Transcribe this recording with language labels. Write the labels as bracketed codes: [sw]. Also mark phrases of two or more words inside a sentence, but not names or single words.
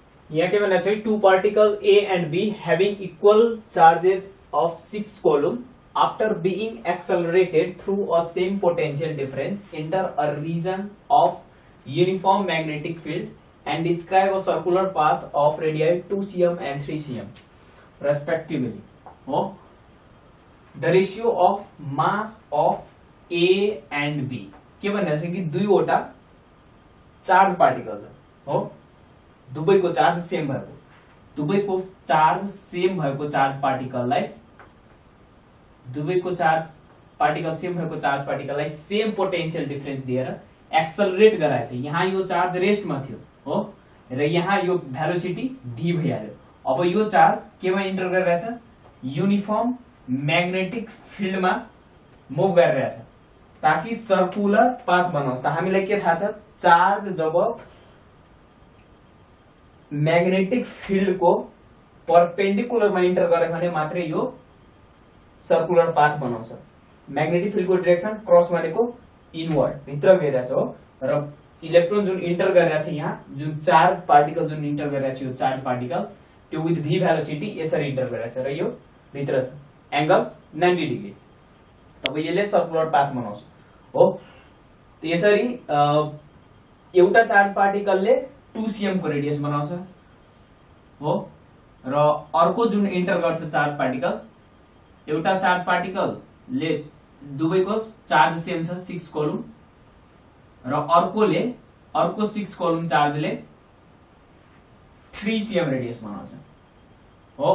[ne] यहाँ के भनेको छ [en] two particle A and B having equal charges of 6 coulomb after being accelerated through a same potential difference enter a region of uniform magnetic field and describe a circular path of radii 2 cm and 3 cm respectively. Oh, the ratio of mass of A and B [ne] के भनेको छ कि दुईवटा चार्ज पार्टिकल हो, दुवैको चार्ज सेम भएको, दुवैको चार्ज सेम भएको चार्ज पार्टिकललाई, दुवैको चार्ज पार्टिकल सेम भएको चार्ज पार्टिकललाई सेम पोटेन्शियल डिफरेन्स दिएर एक्सेलरेट गराएछ। यहाँ यो चार्ज रेस्टमा थियो हो र यहाँ यो भेलोसिटी v भइहाल्यो। अब यो चार्ज केमा इन्टर गरिरहेछ? युनिफर्म म्याग्नेटिक फिल्डमा मुभ गरिरहेछ ताकि सर्कुलर पाथ बनाओस्। त हामीलाई के थाहा छ? [hi] चार्ज जब मैग्नेटिक फील्ड को परपेंडिकुलर में इंटर करे [ne] भने मात्रै यो सर्कुलर पाथ बनाउँछ। मैग्नेटिक फील्ड को डाइरेक्सन क्रस भनेको इनवर्ड भित्र गइरहेछ हो र इलेक्ट्रोन जुन इन्टर गरिरहेछ यहाँ जुन चार्ज पार्टिकल जुन इन्टर गरिरहेछ यो चार्ज पार्टिकल त्यो विथ v भेलोसिटी यसरी इन्टर गरिरहेछ र यो भित्र छ एंगल 90 डिग्री। तब यसले सर्कुलर पाथ बनाउँछ हो। त्यसरी एउटा चार्ज पार्टिकलले 2 cm को रेडियस बनाउँछ हो र अर्को जुन इन्टर गर्छ चार्ज पार्टिकल, एउटा चार्ज पार्टिकल ले दुवैको चार्ज सेम छ 6 कोलुम र अर्को 6 कोलुम चार्जले 3 cm रेडियस बनाउँछ हो।